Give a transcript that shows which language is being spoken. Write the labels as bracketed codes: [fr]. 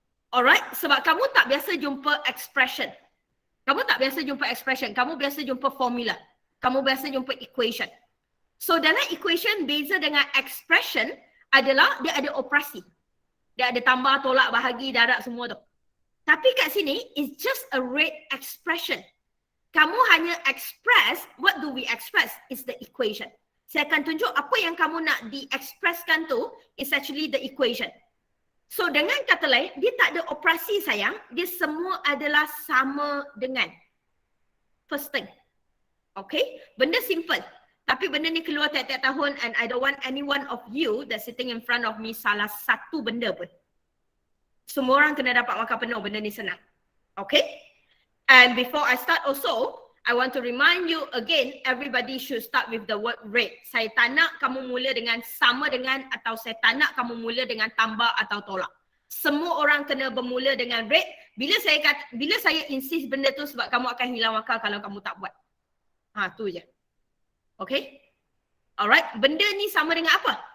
[ms] Alright, sebab kamu tak biasa jumpa expression. Kamu tak biasa jumpa expression, kamu biasa jumpa formula. Kamu biasa jumpa equation. So dalam equation beza dengan expression adalah dia ada operasi. Dia ada tambah, tolak, bahagi, darab semua tu. Tapi kat sini [en] it's just a rate expression. Kamu hanya express, what do we express? Is the equation. [ms] Saya akan tunjuk apa yang kamu nak di-expresskan tu [en] is actually the equation. [ms] So dengan kata lain, dia tak ada operasi sayang, dia semua adalah sama dengan. [en] First thing. Okay? [ms] Benda simple. Tapi benda ni keluar tiap-tiap tahun [en] and I don't want any one of you that sitting in front of me [ms] salah satu benda pun. Semua orang kena dapat makan penuh, benda ni senang. Okay? [en] And before I start also, I want to remind you again, everybody should start with the word rate. [ms] Saya tak nak kamu mula dengan sama dengan atau saya tak nak kamu mula dengan tambah atau tolak. Semua orang kena bermula dengan rate. Bila saya insist benda tu sebab kamu akan hilang akal kalau kamu tak buat. Tu je. Okay? Alright, benda ni sama dengan apa?